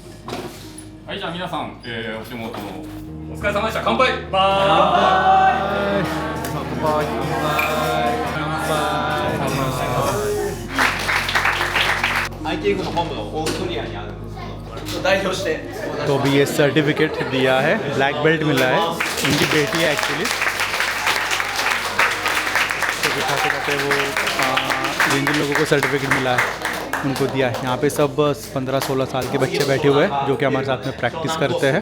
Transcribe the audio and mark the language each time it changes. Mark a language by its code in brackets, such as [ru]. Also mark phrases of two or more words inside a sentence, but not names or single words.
[ja] はい、じゃあ皆さん、お手元のお疲れ様でした。乾杯。 ITF の本部のオーストリアにあるんですけど、代表して。 [hi] तो अभी ये सर्टिफिकेट दिया है, [en] black belt [hi] मिला है, इनकी बेटी है एक्चुअली। तो दिखाते दिखाते वो जिन जिन लोगों को सर्टिफिकेट मिला है उनको दिया है। यहाँ पे सब 15-16 साल के बच्चे बैठे हुए हैं जो कि हमारे साथ में प्रैक्टिस करते हैं।